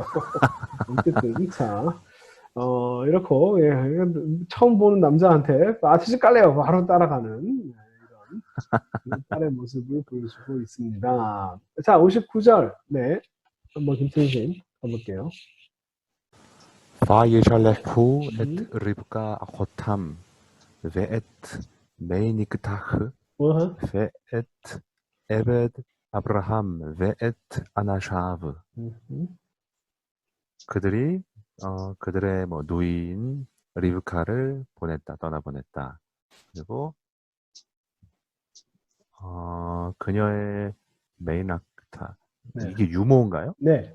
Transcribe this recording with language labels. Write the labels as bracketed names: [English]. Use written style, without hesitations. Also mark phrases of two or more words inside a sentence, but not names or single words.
[Korean] 어쨌든, 자, 이렇고, 예, 처음 보는 남자한테 아저씨 깔래요. 바로 따라가는. 네, 이런 딸의 모습을 보여주고 있습니다. 자, 59절. 네. 한번 김태희 가볼게요. [Hebrew] וישלחו את רבקה אחותם ואת מניקתך [Korean] 어허. [Hebrew] ואת עבד אברהם ואת אנשיו. [Korean] 그들이 그들의 뭐 누이인 리브카를 떠나보냈다. 그리고 그녀의 메이낙타 네. 이게 유모인가요? 네.